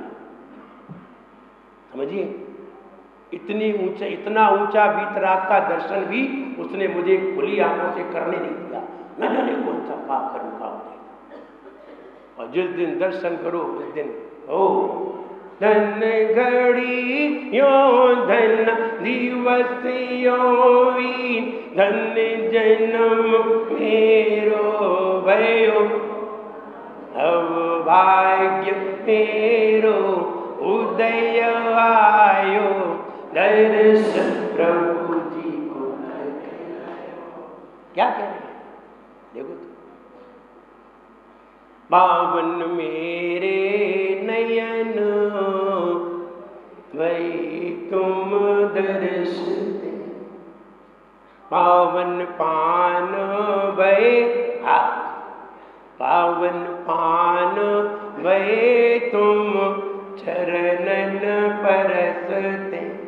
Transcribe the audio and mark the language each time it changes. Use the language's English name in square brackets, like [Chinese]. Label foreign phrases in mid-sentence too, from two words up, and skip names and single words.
[Hindi] समझिए, इतना ऊंचा वीतराग का दर्शन भी उसने मुझे खुली आंखों से करने नहीं दिया। न जाने कौन सा पाप कर्म का होता। और जिस दिन दर्शन करो उस दिन ओ धन घड़ी यो धन दिवस यो धन जन्म मेरो भयो, अब भाग्य मेरो उदय आयो, दर्शन प्रभु जी को। क्या कह रहे हैं देखो तो। पावन मेरे नयन वही तुम दर्श दे, पावन पान भय पावन पान भय तुम चरणन परसते,